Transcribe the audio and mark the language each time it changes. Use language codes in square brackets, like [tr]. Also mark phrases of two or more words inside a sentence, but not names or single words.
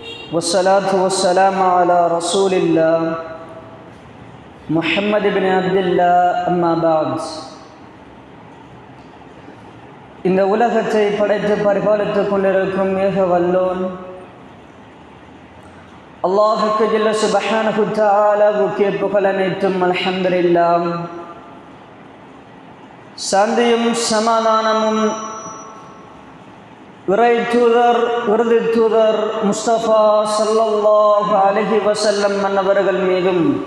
[ar] والصلاة والسلام على رسول الله محمد بن عبد الله أما بعد. [ta] இந்த உலகத்தை படைத்து பரிபாலித்துக் கொண்டிருக்கும் ஏக வல்லோன் அல்லாஹுக்கு [ar] جل سبحانه [ta] தஆலாவுக்கே புகழ் அனைத்தும் அல்ஹம்துலில்லாஹ். சாந்தியும் சமாதானமும் இறை தூதர் விருது தூதர் முஸ்தபா [ar] صلى الله عليه وسلم [ta] அன்னவர்கள் மீதும்